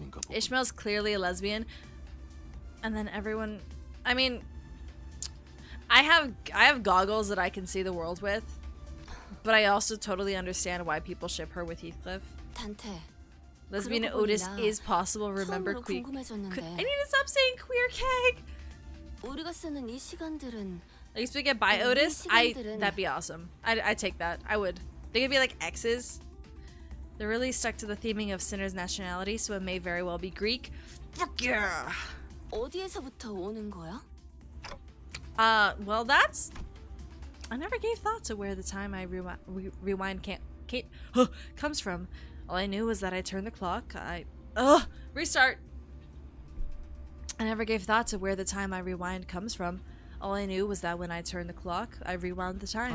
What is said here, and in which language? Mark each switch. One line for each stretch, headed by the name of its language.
English: Ishmael's clearly a lesbian. And then everyone... I mean... I have goggles that I can see the world with. But I also totally understand why people ship her with Heathcliff.
Korean: 단테.
English: Lesbian Otis is possible. Remember queer. I need to stop saying Queer Keg.
Korean: 우리가 쓰는 이 시간들은
English: At least we get by Otis. That'd be awesome. I take that. I would. They could be like X's. They're really stuck to the theming of Sinner's nationality, so it may very well be Greek. Fuck yeah.
Korean: 어디에서부터 오는 거야?
English: Well, that's... I never gave thought to where the time I rewind comes from. All I knew was that I turned the clock. Restart. I never gave thought to where the time I rewind comes from. All I knew was that when I turned the clock, I rewound the time.